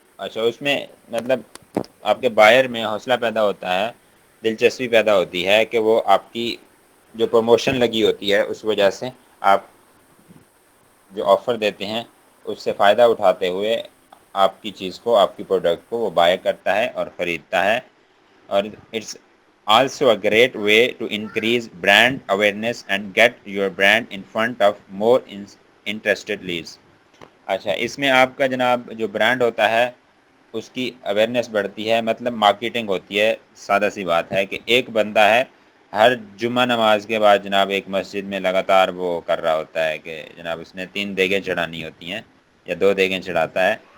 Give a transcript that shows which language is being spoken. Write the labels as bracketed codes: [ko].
[ur] اچھا, اس میں مطلب آپ کے بائر میں حوصلہ پیدا ہوتا ہے, دلچسپی پیدا ہوتی ہے کہ وہ آپ کی جو پروموشن لگی ہوتی ہے اس وجہ سے آپ جو آفر دیتے ہیں اس سے فائدہ اٹھاتے ہوئے آپ کی چیز کو, آپ کی پروڈکٹ کو وہ بائی کرتا ہے اور خریدتا ہے. اور [en] It's also a great way to increase brand awareness and get your brand in front of more interested leads. [ur] اچھا اس میں آپ کا جناب جو برانڈ ہوتا ہے اس کی اویئرنیس بڑھتی ہے، مطلب مارکیٹنگ ہوتی ہے. سادہ سی بات ہے کہ ایک بندہ ہے ہر جمعہ نماز کے بعد جناب ایک مسجد میں لگاتار وہ کر رہا ہوتا ہے کہ جناب اس نے 3 دیگیں چڑھانی ہوتی ہیں یا 2 دیگیں چڑھاتا ہے.